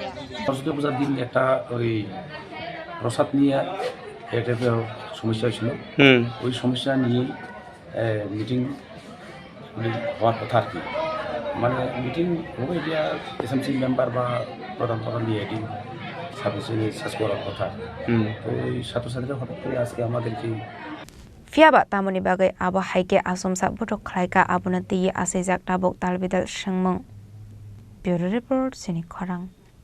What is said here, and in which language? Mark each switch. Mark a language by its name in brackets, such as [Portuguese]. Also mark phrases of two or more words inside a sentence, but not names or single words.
[Bangla] সরস্বতী পূজার দিন একটা ওই প্রসাদ নিয়ে একটা সমস্যা ছিল ওই সমস্যা নিয়ে মিটিং হওয়ার কথা আর কি মানে মিটিং হবে এটা এসএমসি মেম্বার বা প্রধান নিয়ে এটি সাবজেক্ট শেষ করার কথা তো ওই ছাত্রছাত্রীরা হঠাৎ করে আজকে আমাদেরকে [Kok Borok] Fiaba tamoni bagai abo haike asomsa Butok khlaika abuna tiyi asejak tabok talbidal sengmung [English] Bureau Report [Kok Borok] Chini Khorang